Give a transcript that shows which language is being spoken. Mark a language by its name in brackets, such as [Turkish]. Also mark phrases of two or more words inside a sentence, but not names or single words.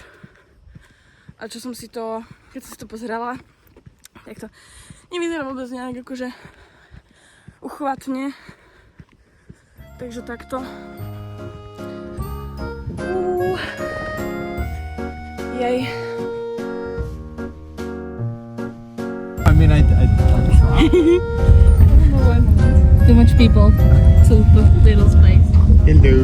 [Slovak] A čo som si to, keď som si to pozerala, tak to nevyzerá vôbec nejak akože uchvatne. Takže takto. Jej. [English] I mean, I'd try. Too much people, too little space. Hello.